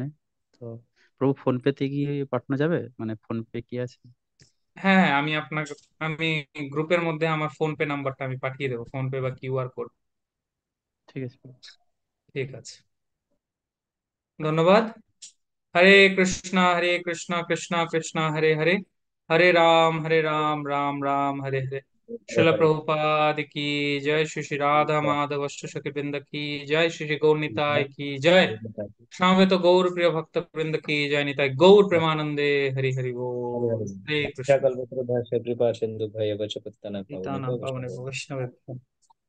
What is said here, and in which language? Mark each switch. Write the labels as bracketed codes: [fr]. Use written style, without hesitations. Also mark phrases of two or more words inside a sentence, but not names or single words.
[bn] তো প্রভু, ফোন পেতে কি পাঠানো যাবে? মানে ফোন পে কি আছে? হ্যাঁ হ্যাঁ, আমি গ্রুপের মধ্যে আমার ফোন পে নাম্বারটা আমি পাঠিয়ে দেবো, ফোন পে বা কিউআর কোড। ঠিক আছে প্রভু। ঠিক আছে, ধন্যবাদ। [sa] हरे कृष्णा कृष्णा कृष्णा हरे हरे, हरे राम राम राम हरे हरे। शिल हरे [hi] प्रभुपाद की जय, श्री श्री राधा माधव अष्टसखी वृंद की जय, श्री श्री गौर निताय की जय, श्यामवेत गौर प्रिय भक्त वृंद की जय, निताय गौर प्रेमानंदे। हरि हरि बोल। [sa] हरे हरे कृष्ण। कल्पतरुभ्यश्च कृपा सिन्धुभ्येव च पतितानां गीतानां पावनेभ्यो पावने वैष्णवेभ्यो वैष्णव।